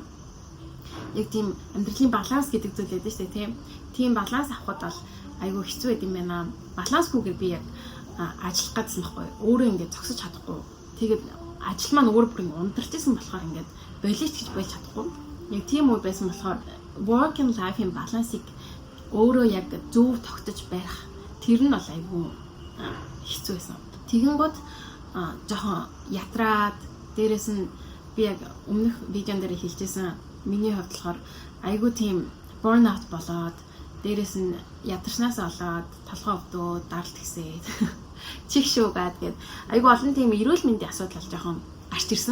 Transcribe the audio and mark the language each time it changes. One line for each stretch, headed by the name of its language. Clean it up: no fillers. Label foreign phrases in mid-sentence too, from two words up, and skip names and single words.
Mongolian: Яг тийм амьдралын баланс гэдэг зүйл байдаг шүү дээ тийм. Тийм баланс авахд бол айгүй хэцүү байд юм байна. Балансгүйгээр би яг ажиллах гэсэн байхгүй. Өөрөө ингээд зогсож чадахгүй. Тэгээд ажил маань өөр бүр ундарч исэн болохоор ингээд болиоч гэж болж чадахгүй. Яг тийм үе байсан болохоор
English: work and life-
Mongolian: ийн балансыг өөрөө яг зөв тогтож барих тэр нь бол айгүй хэцүү байсан. Тэгэнгүүт жоохон ятраад дээрэс нь би яг өмнөх видеон дээр хэлжсэн миний хувьд болохоор айгүй тийм burnout болоод дээрэс нь ядарснаас олоод толгой өвдөө даралт гисээд чих шуугаад гээд айгүй олон тийм эрүүл мэндийн асуудал жоохон гарч ирсэн.